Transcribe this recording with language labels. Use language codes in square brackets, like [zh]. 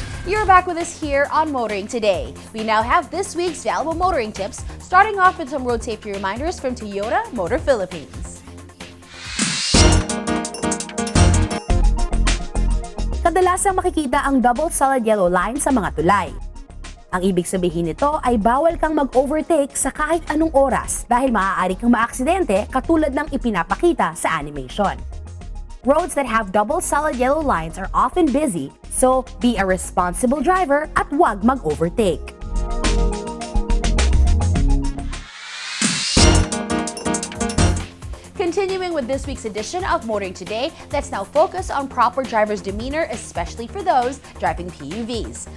[en] You're back with us here on Motoring Today. We now have this week's valuable motoring tips, starting off with some road safety reminders from Toyota Motor Philippines. [tl] Kadalasang makikita ang double solid yellow line sa mga tulay. Ang ibig sabihin nito ay bawal kang mag-overtake sa kahit anong oras dahil maaari kang maaksidente katulad ng ipinapakita sa animation. [en] Roads that have double solid yellow lines are often busy, so be a responsible driver [tl] at huwag mag-overtake. [en] Continuing with this week's edition of Motoring Today, let's now focus on proper driver's demeanor, especially for those driving PUVs.